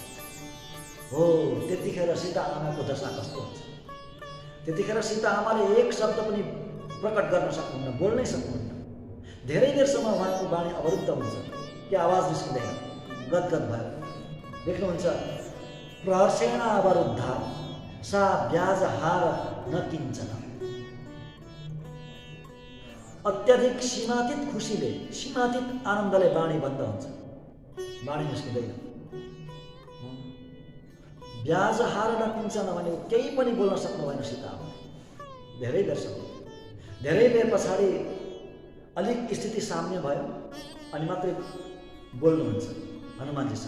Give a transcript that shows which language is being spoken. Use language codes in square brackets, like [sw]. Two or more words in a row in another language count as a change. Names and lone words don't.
[ne] हो त्यतिखेर सीता आमाको दशा कस्तो हुन्छ? त्यतिखेर सीता आमाले एक शब्द पनि प्रकट गर्न सक्नुहुन्न, बोल्नै सक्नुहुन्न। धेरै बेरसम्म उहाँको बाणी अवरुद्ध हुन्छ, कि आवाज निस्किँदैन, गदगद भयो। देख्नुहुन्छ, [sa] प्रहर्षेण अवरुद्धा सा व्याजहार न किञ्चन। [ne] अत्याधिक सीमातीत खुसीले, सीमातीत आनन्दले बाणी बन्द हुन्छ, बाणी निस्किँदैन। [sa] व्याजहार न किञ्चन [ne] भनेको केही पनि बोल्न सक्नु भएन सीता आमा। धेरै बेरसम्म, धेरै बेर पछाडि अलिक स्थिति साम्य भयो अनि मात्रै बोल्नुहुन्छ हनुमानजीसँग।